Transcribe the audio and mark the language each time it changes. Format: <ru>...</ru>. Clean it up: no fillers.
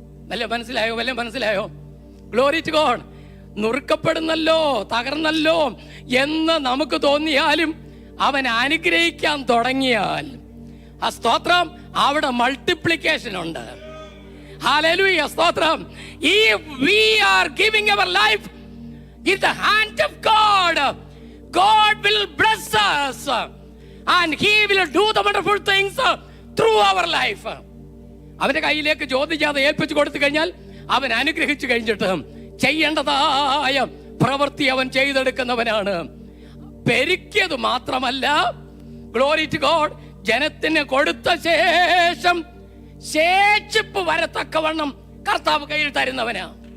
<ml>വല്ല മനസ്സിലായോ? Glory to God. നുറുക്കപ്പെടുന്നല്ലോ, തകർന്നല്ലോ എന്ന് നമുക്ക് തോന്നിയാലും അവൻ അനുഗ്രഹിക്കാൻ തുടങ്ങിയാൽ, ആ സ്തോത്രം, അവിടെ മൾട്ടിപ്ലിക്കേഷൻ ഉണ്ട്. ഹല്ലേലൂയ, സ്തോത്രം.</ml> <en>If we are giving our life in the hand of God, God will bless us and He will do the wonderful things through our life.</en> <ml>അവന്റെ കയ്യിലേക്ക് ചോദിക്കാതെ ഏൽപ്പിച്ചു കൊടുത്തു കഴിഞ്ഞാൽ അവൻ അനുഗ്രഹിച്ചു കഴിഞ്ഞിട്ട് ചെയ്യേണ്ടതായ പ്രവൃത്തി അവൻ ചെയ്തെടുക്കുന്നവനാണ്. പെരുക്കിയത് മാത്രമല്ല, ഗ്ലോറി ടു ഗോഡ്, ജനത്തിന് കൊടുത്ത ശേഷം ശേഷിപ്പ് വരത്തക്കവണ്ണം കർത്താവ് കയ്യിൽ തരുന്നവനാ.</ml>